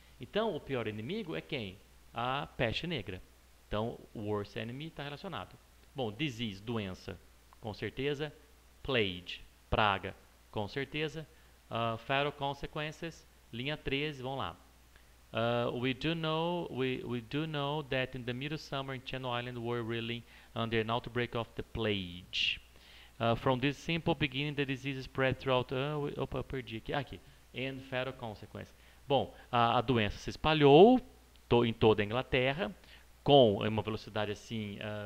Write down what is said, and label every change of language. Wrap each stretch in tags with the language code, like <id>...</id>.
<pt>Então, o pior inimigo é quem? A peste negra. Então, o worst enemy está relacionado. Bom, disease, doença. Com certeza. Plague, praga, com certeza. Fatal consequences, linha 13, vamos lá.</pt> <en>We do know that in the middle summer in Channel Island were reeling under an outbreak of the plague. From this simple beginning, the disease spread throughout...</en> <pt>opa, eu perdi aqui. Aqui. And fatal consequences. Bom, a doença se espalhou em toda a Inglaterra com uma velocidade assim...</pt>